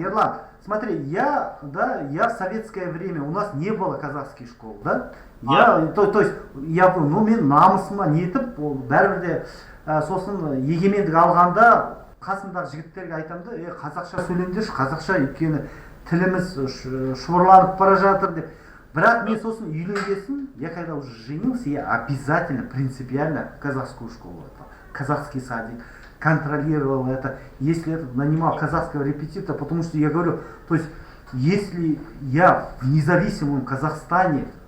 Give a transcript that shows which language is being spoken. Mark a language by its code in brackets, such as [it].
[ru] Ерлан, смотри, я в советское время, у нас не было казахских школ, да? [kk] То есть, мен намысыма нетіп, бәрібір де сосын егемендік алғанда қасымдағы жігіттерге айтамды, қазақша сөйлеңдерші, қазақша, өйткені тіліміз шұбырланып бара жатыр деп. Бірақ мен сосын үйленгесін, [ru] я когда уже женился, я обязательно, принципиально казахскую школу, казахский садик, контролировал это, если это нанимал казахского репетитора, потому что я говорю, то есть, если я в независимом Казахстане